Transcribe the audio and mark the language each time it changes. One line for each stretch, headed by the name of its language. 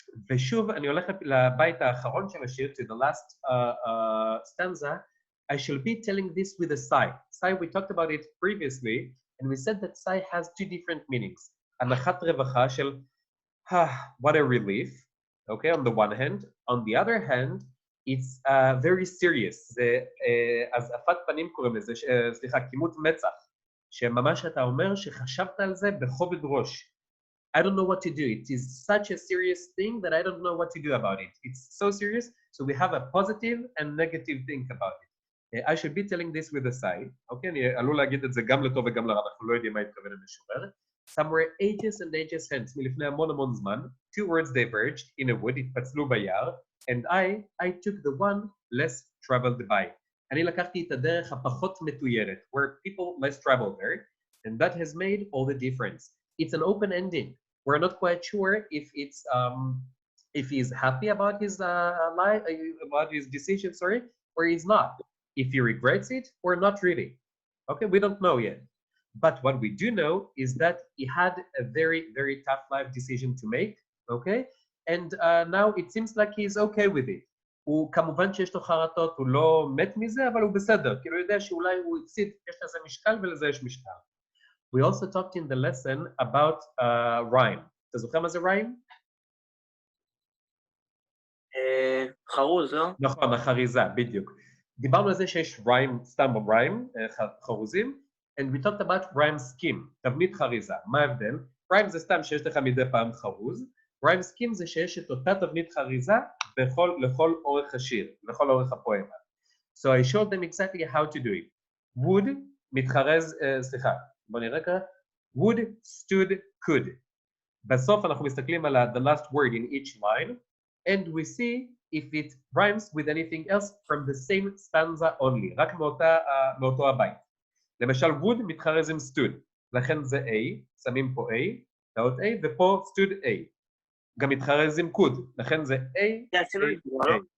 Hebrew: ושוב, אני הולך לבית האחרון של השיר,
English: to the last stanza, I shall be telling this with a sigh. Sigh, we talked about it previously, and we said that sigh has two different meanings.
Hebrew: הנחת רווחה של,
English: what a relief, okay, on the one hand. On the other hand, it's very serious.
Hebrew: זה הזעפת פנים קוראים לזה, סליחה, כימות מצח, שממש אתה אומר שחשבת על זה בכובד ראש.
English: I don't know what to do. It is such a serious thing that I don't know what to do about it. It's so serious, so we have a positive and negative thing about it. I should be telling this with a sigh.
Hebrew: Okay, אני עלול להגיד את זה גם לטוב וגם לרע, אנחנו לא יודעים מה התכוון המשורר.
English: Somewhere ages and ages hence,
Hebrew: מלפני המון זמן,
English: two words diverged in a wood,
Hebrew: התפצלו ביער,
English: and I took the one less traveled by.
Hebrew: אני לקחתי את הדרך הפחות מתוירת,
English: where people less travel there, and that has made all the difference. It's an open ending. We're not quite sure if he's happy about his life, about his decision, sorry, or he's not. If he regrets it or not really. Okay, we don't know yet. But what we do know is that he had a very, very tough life decision to make, okay? And now it seems like he's okay with it.
Hebrew: הוא כמובן שיש לו חרטות, הוא לא מת מזה, אבל הוא בסדר, כי הוא יודע שאולי הוא הפסיד, יש לזה משקל ולזה יש משקל.
English: We also talked in the lesson about rhyme.
Hebrew: אתה זוכר מה זה
English: rhyme?
Hebrew: חרוז, לא? נכון, החריזה, בדיוק. דיברנו על זה שיש rhyme, סתם rhyme, חרוזים,
English: and we talked about rhyme scheme,
Hebrew: תבנית חריזה. מה ההבדל? rhyme זה סתם שיש לך מדי פעם חרוז, rhyme scheme זה שיש את אותה תבנית חריזה לכל אורך השיר, לכל אורך הפואמה.
English: So I showed them exactly how to do it.
Hebrew: would מתחרז, סליחה, בוא נראה ככה, would, stood, could. בסוף אנחנו מסתכלים על
English: the last word in each line, and we see if it rhymes with anything else from the same stanza only,
Hebrew: רק מאותו הבית. למשל, would מתחרז עם stood, לכן זה A, שמים פה A, תאות A, ופה stood A. גם מתחרז עם could, לכן זה A, A.